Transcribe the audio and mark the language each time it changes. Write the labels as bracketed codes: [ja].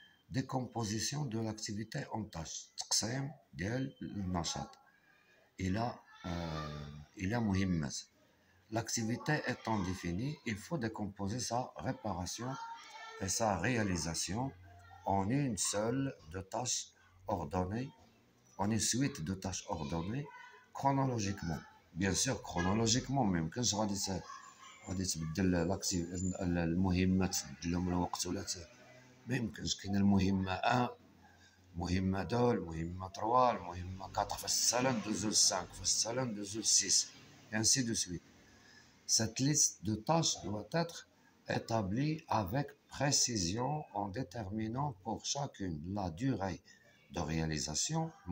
[fr] Décomposition de l'activité en tâches. [ar] تقسيم ديال النشاط إلى مهمات. [fr] L'activité étant définie, il faut décomposer sa réparation et sa réalisation en une seule de tâches ordonnées, en une suite de tâches ordonnées chronologiquement. Bien sûr, chronologiquement, même quand je [ar] غادي تبدل المهمات تبدل لهم الوقت ولا ما يمكنش. كاين المهمة 1 المهمة 2 المهمة 3 المهمة 4 فاش ندوزو ل 5 فاش ندوزو ل 6 [fr] et ainsi de suite. Cette liste de tâches doit être établie avec précision en déterminant pour chacune la durée de réalisation.